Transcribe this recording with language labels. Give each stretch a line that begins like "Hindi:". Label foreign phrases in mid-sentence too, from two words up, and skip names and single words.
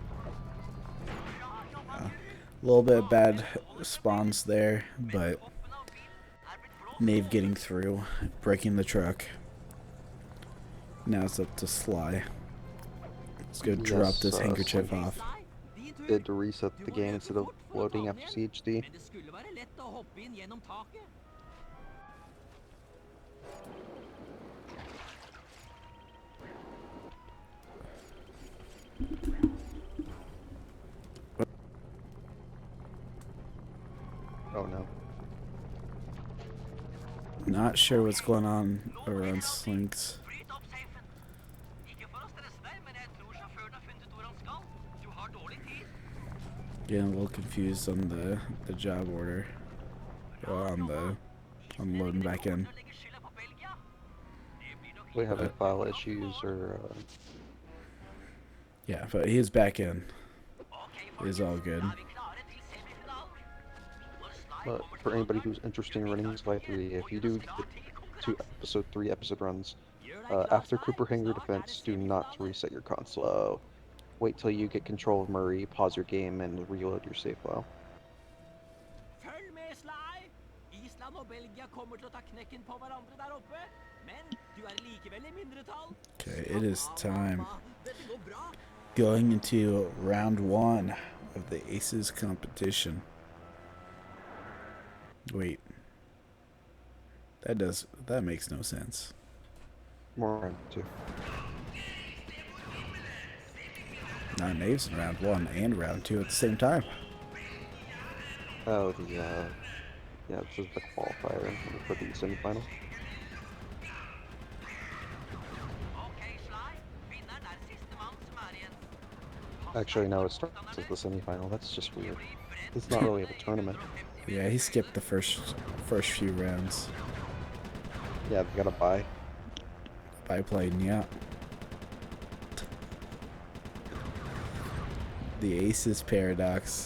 English: a little bit of bad spawns there, but Nave getting through, breaking the truck. Now it's up to Sly. Let's go drop this handkerchief Sly off. did to reset the game instead of loading after CHD.
Norwegian: Men det skulle være lett å hoppe inn gjennom taket.
English: Oh no. Not sure what's going on around Slinks.
Norwegian: Bryt opp safen. Ikke for å stresse deg, men jeg tror sjåføren har funnet hvor han skal. Du har dårlig tid.
English: Getting a little confused on the job order. On the loading back in.
Norwegian: Legger skylda på Belgia. Det blir nok
English: We having file issues or Yeah, but he's back in. Ok, It's all good.
Norwegian: er vi klare til semifinalen? Når Sly
English: but
Norwegian: kommer
English: for
Norwegian: til
English: anybody who's interested in running Spy 3, if you do get two episode runs, after Cooper hang your defense, do not reset your console. Wait till you get control of Murray, pause your game, and reload your save file.
Norwegian: Følg med, Sly! Island og Belgia kommer til å ta knekken på hverandre der oppe. Men du er likevel i mindretall.
English: Okay, it is time.
Norwegian: Mamma, dette går bra.
English: Going into round 1 of the ACES competition. Wait. That makes no sense. More round 2. Not Naves in round 1 and round 2 at the same time. Oh, yeah, this is the qualifier for the semifinal. Ok, Sly.
Norwegian: Vinneren er sistemann som er igjen.
English: Actually, no, it starts as the semifinal. That's just weird. It's not really a tournament. Yeah, he skipped the first few rounds. Yeah, they got a bye. Biplane, yeah. The ACES paradox.